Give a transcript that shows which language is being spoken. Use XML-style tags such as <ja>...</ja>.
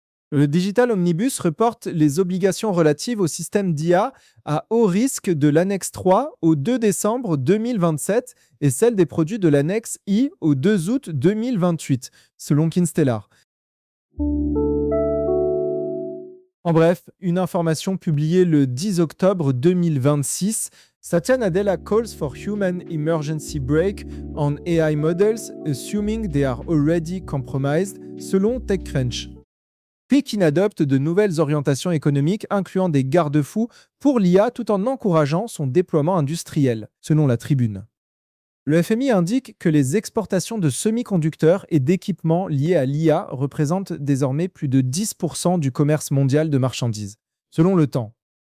<fr>Le Digital Omnibus reporte les obligations relatives au système d'IA à haut risque de l'annexe 3 au 2 décembre 2027 et celles des produits de l'annexe I au 2 août 2028, selon Kinstellar. En bref, une information publiée le 10 octobre 2026.</fr> <en>Satya Nadella calls for human emergency brake on AI models, assuming they are already compromised,</en> <fr>selon</fr> <en>TechCrunch.</en> <fr>Pekin adopte de nouvelles orientations économiques, incluant des garde-fous pour l'IA, tout en encourageant son déploiement industriel, selon la Tribune. Le FMI indique que les exportations de semi-conducteurs et d'équipements liés à l'IA représentent désormais plus de 10% du commerce mondial de marchandises, selon le Temps.</fr>